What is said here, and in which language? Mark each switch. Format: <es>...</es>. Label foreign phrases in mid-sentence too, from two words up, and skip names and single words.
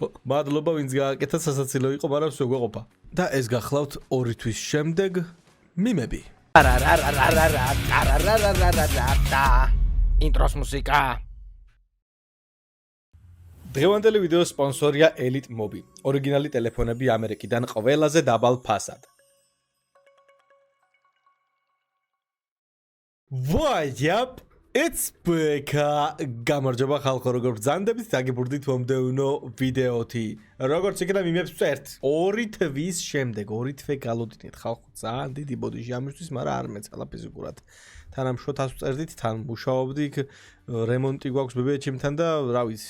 <ka>მადლობა ვინც გააკეთა სასაცილო იყო, მაგრამ სულ გვეყოფა. და ეს გახლავთ 2 თვის შემდეგ მიმები. ინტროს მუსიკა. დღევანდელი ვიდეოს სპონსორია Elite Mobi. ორიგინალი ტელეფონები ამერიკიდან ყველაზე დაბალ ფასად.</ka> <en>Vajab, it's back.</en> <ka>გამარჯობა ხალხო, როგორ ბრძანდებით, დაგიბურდით მომდევნო ვიდეოთი. როგორც იქნება მიმებს წერთ. 2 თვის შემდეგ, 2 თვე გალოდინეთ ხალხო, ძალიან დიდი ბოდიში ამისთვის, მაგრამ არ მეცალა ფიზიკურად. თან ამ შოთას წერდით, თან მუშაობდი, რემონტი გვაქვს ბებიაჩიმთან და რა ვიცი.</ka>